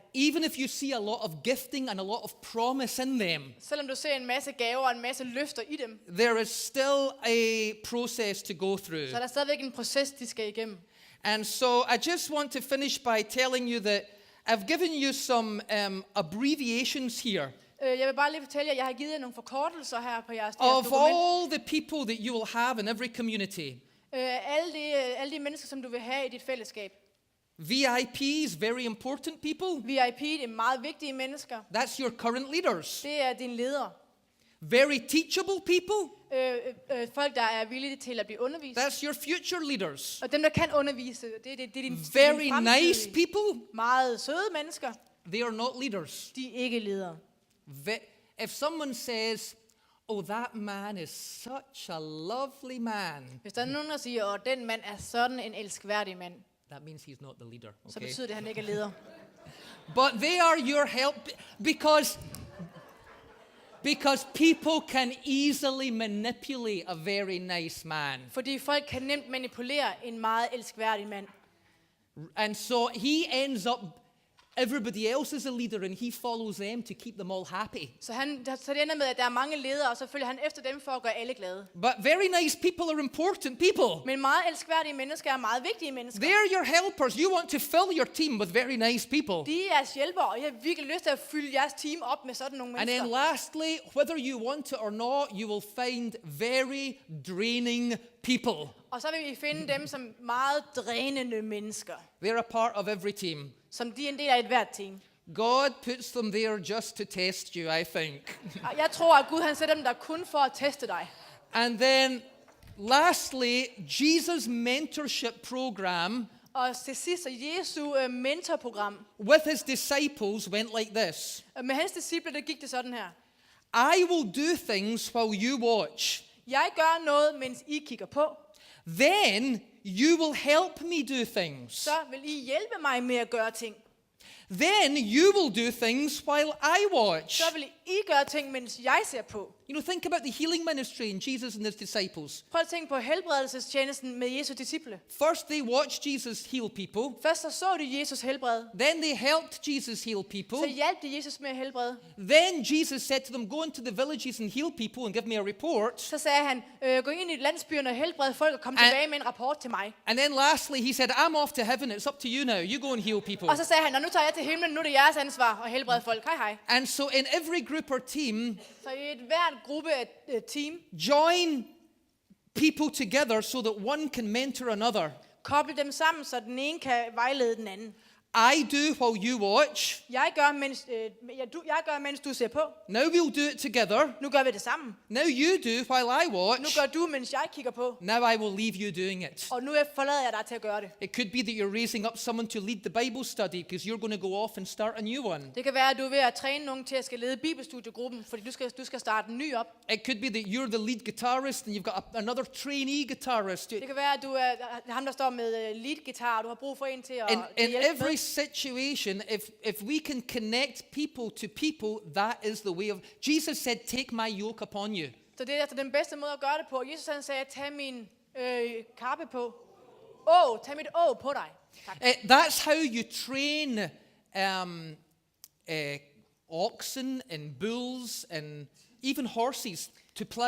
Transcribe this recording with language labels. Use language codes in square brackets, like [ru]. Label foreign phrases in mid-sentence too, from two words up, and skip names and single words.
[en] Even if you see a lot of gifting and a lot of promise in them, [da] Selvom du ser en masse gaver og en masse løfter i dem, [en] there is still a process to go through. [da] så er der stadigvæk en proces, de skal igennem. [en] And so I just want to finish by telling you that I've given you some abbreviations here. [da] Jeg vil bare lige fortælle jer, at jeg har givet jer nogle forkortelser her på jeres [en] Of [da] dokument. [en] all the people that you will have in every community. [da] Alle de mennesker, som du vil have i dit fællesskab. [en] VIPs, very important people. [da] VIP, det er meget vigtige mennesker. [en] That's your current leaders. [da] Det er dine ledere. [en] Very teachable people. [da] Folk, der er villige til at blive undervist. [en] That's your future leaders. [da] Og dem, der kan undervise, det er din [en] Very [da] din [en] nice [da] fremtidige, [en] people. [da] meget søde mennesker. [en] They are not leaders. [da] De er ikke ledere. [en] If someone says, oh, that man is such a lovely man, [da] Hvis der er nogen, der siger, at den mand er sådan en elskværdig mand, [en] that means he's not the leader. [da] så [en] Okay? [da] betyder det, at han ikke er leder. [en] But they are your help because Because people can easily manipulate a very nice man. [da] Fordi folk kan nemt manipulere en meget elskværdig mand. [en] And so he ends up, everybody else is a leader and he follows them to keep them all happy. [da] Så det ender med, at der er mange ledere, og så følger han efter dem for at gøre alle glade. [en] But very nice people are important people. [da] Men meget elskværdige mennesker er meget vigtige mennesker. [en] They're your helpers. You want to fill your team with very nice people. [da] De er jeres hjælpere, og jeg har virkelig lyst til at fylde jeres team op med sådan nogle [en] And [da] mennesker. [en] then lastly, whether you want to or not, you will find very draining people. [da] Og så vil vi finde dem som meget drænende mennesker. [en] They're a part of every team. [da] Som de er en del af et hvert team. [en] God puts them there just to test you, I think. [da] Og jeg tror, at Gud han sætter dem der kun for at teste dig. [en] And then lastly, Jesus' mentorship program [da] Og til sidst, så Jesu mentorprogram [en] with his disciples went like this. [da] med hans disciple, der gik det sådan her. [en] I will do things while you watch. [da] Jeg gør noget, mens I kigger på. [en] Then you will help me do things. [da] Så vil I hjælpe mig med at gøre ting. [en] Then you will do things while I watch. [da] Så vil I gøre ting, mens jeg ser på. [en] You know, think about the healing ministry in Jesus and his disciples. [da] Prøv at tænke på helbredelsestjenesten med Jesu disciple. [en] First, they watched Jesus heal people. [da] Først så de Jesus helbrede. [en] Then they helped Jesus heal [da] Så [en] people. [da] hjalp de Jesus med at helbrede. [en] Then Jesus said to them, go into the villages and heal people and give me a report. [da] Så sagde han, gå ind i landsbyerne og helbrede folk og kom tilbage med en rapport til mig. [en] And then lastly, he said, I'm off to heaven. It's up to you now. You go and heal people. [da] Og så sagde han, nu tager jeg til himlen, nu er det jeres ansvar at helbrede folk. Hej hej. [en] And so in every group or team, [da] Så i et hvert gruppe af team, [en] join people together so that one can mentor another. [da] koble dem sammen, så den ene kan vejlede den anden. [en] I do while you watch. [da] Jeg gør, mens du ser på. [en] Now we'll do it together. [da] Nu gør vi det sammen. [en] Now you do while I [da] Nu [en] watch. [da] gør du, mens jeg kigger på. [en] Now I will leave you doing it. [da] Og nu forlader jeg dig til at gøre det. [en] It could be that you're raising up someone to lead the Bible study because you're going to go off and start a new one. [da] Det kan være, at du er ved at træne nogen til at skal lede bibelstudiegruppen, fordi du skal starte en ny op. [en] It could be that you're the lead guitarist and you've got another trainee guitarist. [da] Det kan være, at du er ham, der står med [en] lead guitar, [da] og du har brug for en til at [en] In [da] hjælpe [en] every [da] med. [en] situation, if we can connect people to people, that is the way of... Jesus said, take my yoke upon you. [da] Så det er altså den bedste måde at gøre det på. Jesus han sagde, tag min kappe på. Tag mit på dig. Tak. [en] That's how you train oxen and bulls and even horses to plow.